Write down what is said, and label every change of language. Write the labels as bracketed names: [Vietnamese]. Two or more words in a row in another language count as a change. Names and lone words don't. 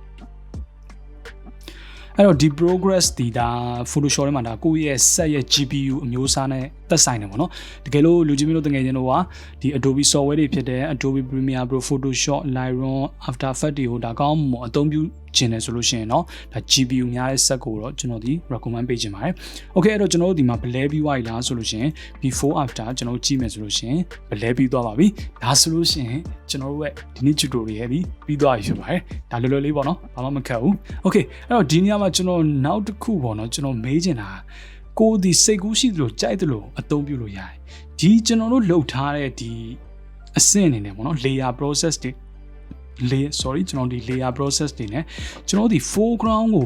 [Burmese] အဲ့တော့ဒီ progress ဒီဒါ Photoshop ထဲမှာဒါကိုယ့်ရဲ့ set ရဲ့ GPU အမျိုးအစားနဲ့သက်ဆိုင်တယ်ပေါ့နော်တကယ်လို့လူကြီးမျိုးတို့တကယ်ချင်းတို့ကဒီ Adobe software တွေဖြစ်တဲ့ Adobe Premiere Pro Photoshop Lightroom After Effects တွေကိုဒါကောင်းမှအသုံးပြုခြင်းတယ်ဆိုလို့ရှိရင်เนาะဒါ GPU များတဲ့ set ကိုတော့ကျွန်တော်ဒီ recommend ပေးခြင်းပါတယ် okay အဲ့တော့ကျွန်တော်တို့ဒီမှာ blur ပြီးသွားပြီလားဆိုလို့ရှိရင် [English] before after [Burmese] ကျွန်တော်ကြည့်မယ်ဆိုလို့ရှိရင် blur ပြီးသွားပါပြီဒါဆိုလို့ရှိရင်ကျွန်တော် တို့ရဲ့ဒီနေ့ tutorial ပြီးသွားပြီဖြစ်ပါတယ်ဒါလွယ်လွယ်လေးပေါ့နော်ဘာမှမခက်ဘူး okay အဲ့တော့ဒီနေရာမှာကျွန်တော်နောက်တစ်ခုပေါ့နော်ကျွန်တော်မေးချင်တာကိုဒီစိတ်ကူးရှိသလိုကြိုက်သလိုအသုံးပြုလို့ရတယ်ဒီကျွန်တော်တို့လုပ်ထားတဲ့ဒီအဆင့်အနေနဲ့ပေါ့နော် [English] layer process [Burmese] တွေကျွန်တော်ဒီ [English] layer process [Burmese] တွေနဲ့ကျွန်တော်ဒီ foreground ကို